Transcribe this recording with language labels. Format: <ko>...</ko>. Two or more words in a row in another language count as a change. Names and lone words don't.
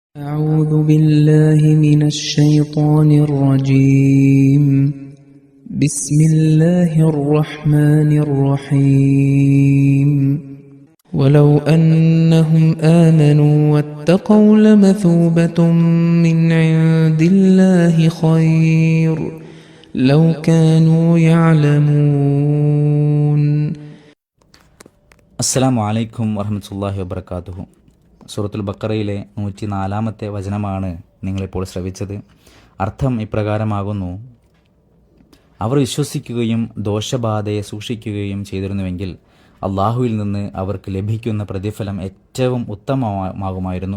<ar>أعوذ بالله من الشيطان الرجيم بسم الله الرحمن الرحيم ولو أنهم آمنوا واتقوا لمثوبة من عند الله خير لو كانوا يعلمون. السلام عليكم ورحمة الله وبركاته.</ar> <ml>സൂറത്തുൽ ബഖറയിലെ 104 വചനമാണ് നിങ്ങളിപ്പോൾ ശ്രവിച്ചത്. അർത്ഥം ഇപ്രകാരമാകുന്നു: അവർ വിശ്വസിക്കുകയും ദോഷബാധയെ സൂക്ഷിക്കുകയും ചെയ്തിരുന്നുവെങ്കിൽ അള്ളാഹുവിൽ നിന്ന് അവർക്ക് ലഭിക്കുന്ന പ്രതിഫലം ഏറ്റവും ഉത്തമമാകുമായിരുന്നു.</ml>